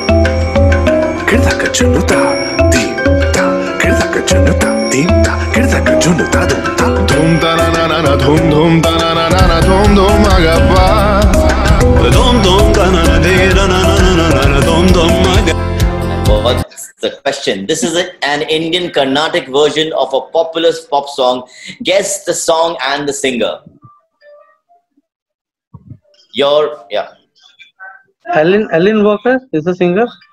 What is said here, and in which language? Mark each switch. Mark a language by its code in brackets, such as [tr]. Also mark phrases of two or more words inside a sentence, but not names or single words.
[en] Kırda kaçınıda, dim da, kırda kaçınıda, dim da, kırda kaçınıda. Junda da da da. Dum da na na na na. Dum dum da na na na na. Dum dum agaba. Dum dum da na na de na na na na na. Dum dum agaba. What's the question? This is an Indian Carnatic version of a popular pop song. Guess the song and the singer. Yeah. Alan Walker is the singer.